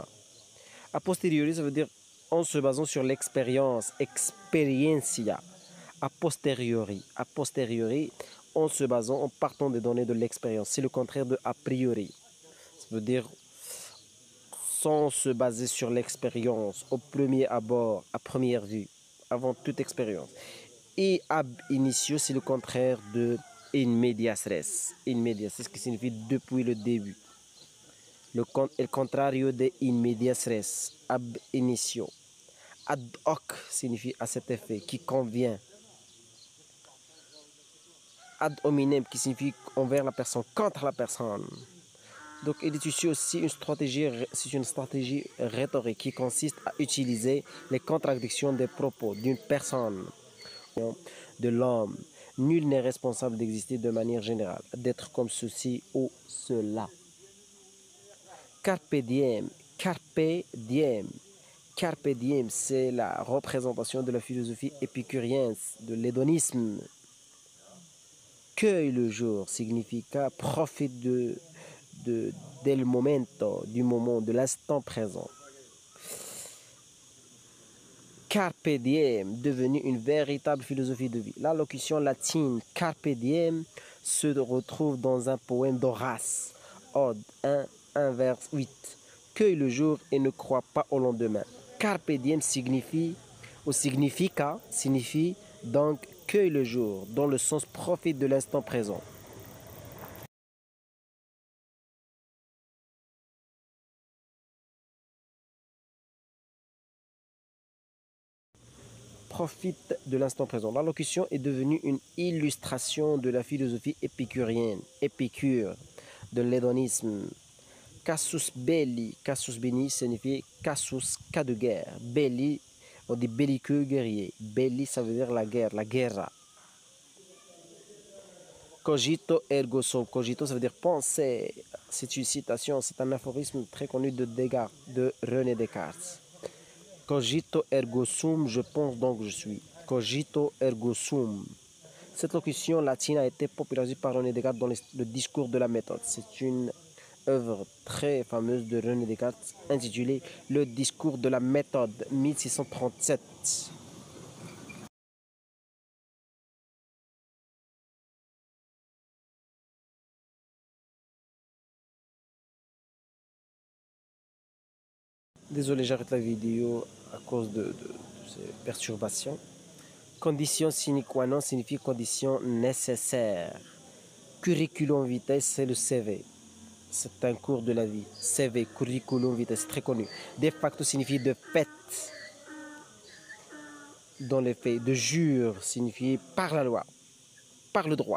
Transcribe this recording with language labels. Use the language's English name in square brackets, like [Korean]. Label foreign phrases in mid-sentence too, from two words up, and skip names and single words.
[Latin] A posteriori, [French] ça veut dire en se basant sur l'expérience, experiencia. [Latin] A posteriori, [French] en se basant, en partant des données de l'expérience. C'est le contraire de [Latin] a priori. [French] Ça veut dire sans se baser sur l'expérience, au premier abord, à première vue, avant toute expérience. [Latin] Et ab initio, [French] c'est le contraire de [Latin] in medias res. In medias, [French] c'est ce qui signifie depuis le début. Le contrario de [Latin] in medias res, ab initio. Ad hoc [French] signifie à cet effet, qui convient. [Latin] Ad hominem, [French] qui signifie envers la personne, contre la personne. Donc, il est ici aussi c'est une stratégie rhétorique qui consiste à utiliser les contradictions des propos d'une personne, de l'homme. Nul n'est responsable d'exister de manière générale, d'être comme ceci ou cela. [Latin] Carpe diem, carpe diem. Carpe diem, [French] c'est la représentation de la philosophie épicurienne, de l'hédonisme. Cueille le jour significa profite [Spanish] del momento, [French] du moment, de l'instant présent. [Latin] Carpe diem, [French] devenu une véritable philosophie de vie. La locution latine [Latin] carpe diem [French] se retrouve dans un poème d'Horace, Ode 1 vers 8. Cueille le jour et ne crois pas au lendemain. [Latin] Carpe diem [French] signifie donc cueille le jour, dans le sens profite de l'instant présent. Profite de l'instant présent. La locution est devenue une illustration de la philosophie épicurienne, Épicure, de l'hédonisme. [Latin] Casus belli, casus belli [French] signifie casus, cas de guerre. Belli, on dit belliqueux, guerrier. Belli, ça veut dire la guerre, [Spanish] la guerra. [Latin] Cogito ergo sum. Cogito, [French] ça veut dire penser. C'est une citation, c'est un aphorisme très connu de René Descartes. [Latin] Cogito ergo sum, je pense [French] donc je suis. [Latin] Cogito ergo sum. [French] Cette locution latine a été popularisée par René Descartes dans le discours de la méthode. C'est une œuvre très fameuse de René Descartes intitulée Le discours de la méthode, 1637. Désolé, j'arrête la vidéo à cause de ces perturbations. Condition [Latin] sine qua non [French] signifie condition nécessaire. [Latin] Curriculum vitae, [French] c'est le CV. C'est un cours de la vie. CV, [Latin] curriculum vitae, [French] c'est très connu. [Latin] De facto [French] signifie de fait. Dans les faits. [Latin] De jure [French] signifie par la loi, par le droit.